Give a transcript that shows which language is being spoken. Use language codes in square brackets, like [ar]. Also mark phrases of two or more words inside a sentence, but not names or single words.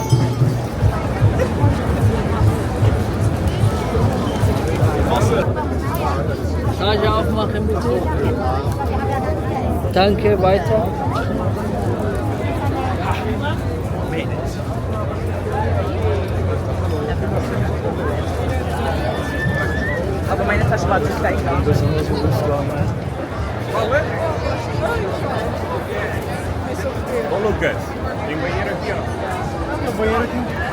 [de] Charge aufmachen bitte. Danke, weiter. Aber meine Tasche war nicht gleich da. [pt] Ô Lucas, tem banheiro aqui, ó. Tem banheiro aqui.